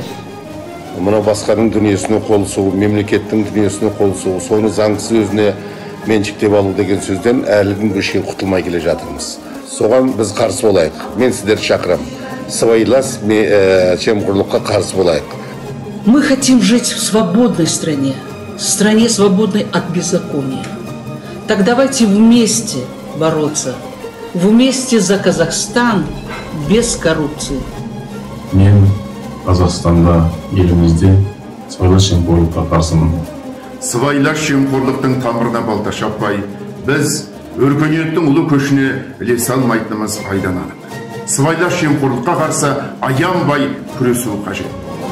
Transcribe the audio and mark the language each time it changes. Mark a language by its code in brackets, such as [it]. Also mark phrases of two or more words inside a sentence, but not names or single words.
[kk] Мынау басқаның дүниесіне қол сұғу, мемлекеттің дүниесіне қол сұғу, соны заңсыз өзіне меншіктеп алу деген сөзден әлі күнге шейін құтылмай келе жатырмыз. Соған біз қарсы болайық. Мен сіздерді шақырамын. Сыбайлас жемқорлыққа қарсы болайық. [ru] Мы хотим жить в свободной стране свободной от беззакония. Так давайте вместе бороться, вместе за Казахстан без коррупции. [kk] Мен Қазақстанда, елімізде сыбайлас жемқорлыққа қарсымын. Сыбайлас жемқорлықтың тамырына балта шаппай, біз өркениеттің ұлы көшіне ілесе алмайтынымыз айдан анық. Сыбайлас жемқорлыққа қарсы аянбай күресу қажет.